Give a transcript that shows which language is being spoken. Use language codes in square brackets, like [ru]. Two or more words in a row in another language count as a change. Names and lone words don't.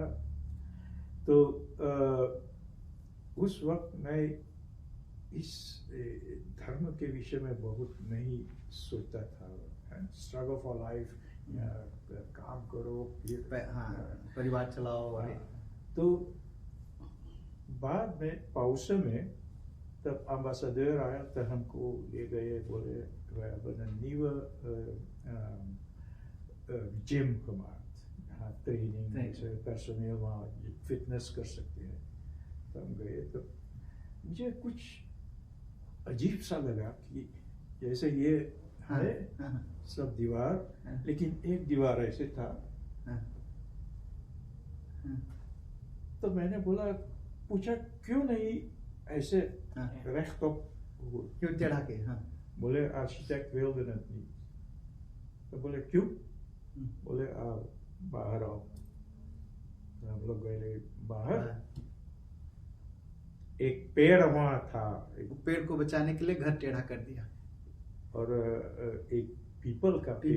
[hns] तो उस वक्त मैं इस धर्म के विषय में बहुत नहीं सोचता था। [en] struggle for life, [hns] काम करो, परिवार चलाओ। तो बाद में पाउसे में तब एम्बेसडर आया, तो हमको ले गए, बोले [nl] we hebben een nieuwe gym gemaakt. [hns] हाँ ट्रेनिंग Training. से पर्सनल वहाँ फिटनेस कर सकते हैं। तो हम गए तो मुझे कुछ अजीब सा लगा कि जैसे ये हाँ, है हाँ, सब दीवार, हाँ, लेकिन एक दीवार ऐसे था। हाँ, हाँ, तो मैंने पूछा क्यों नहीं ऐसे हाँ। rechtop? क्यों चढ़ा के? हाँ, बोले आर्किटेक्ट [nl] wilde het niet। [hns] तो बोले क्यों? बोले बाहर आओ। तो हम लोग गए बाहर, एक पेड़ वहाँ था, वो पेड़ को बचाने के लिए घर टेढ़ा कर दिया। और एक पीपल का पेड़